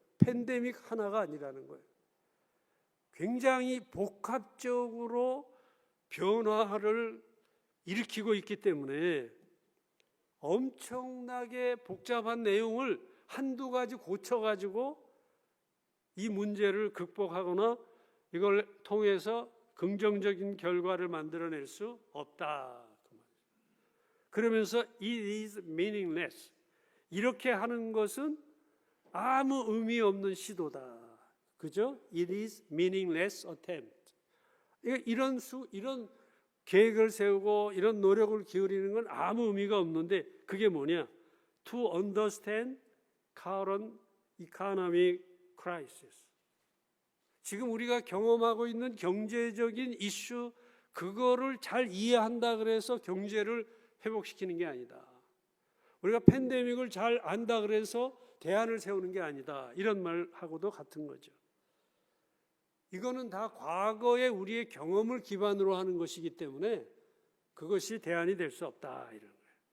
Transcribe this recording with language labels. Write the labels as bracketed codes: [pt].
[ko] 팬데믹 하나가 아니라는 거예요. 굉장히 복합적으로 변화를 일으키고 있기 때문에 엄청나게 복잡한 내용을 한두 가지 고쳐가지고 이 문제를 극복하거나 이걸 통해서 긍정적인 결과를 만들어낼 수 없다. 그러면서 [en] it is meaningless. [ko] 이렇게 하는 것은 아무 의미 없는 시도다. 그죠? [en] It is meaningless attempt. [ko] 이런 계획을 세우고 이런 노력을 기울이는 건 아무 의미가 없는데, 그게 뭐냐? [en] To understand current economic crisis. [ko] 지금 우리가 경험하고 있는 경제적인 이슈, 그거를 잘 이해한다 그래서 경제를 회복시키는 게 아니다. 우리가 팬데믹을 잘 안다 그래서 대안을 세우는 게 아니다. 이런 말하고도 같은 거죠. 이거는 다 과거의 우리의 경험을 기반으로 하는 것이기 때문에 그것이 대안이 될 수 없다, 이런 거예요.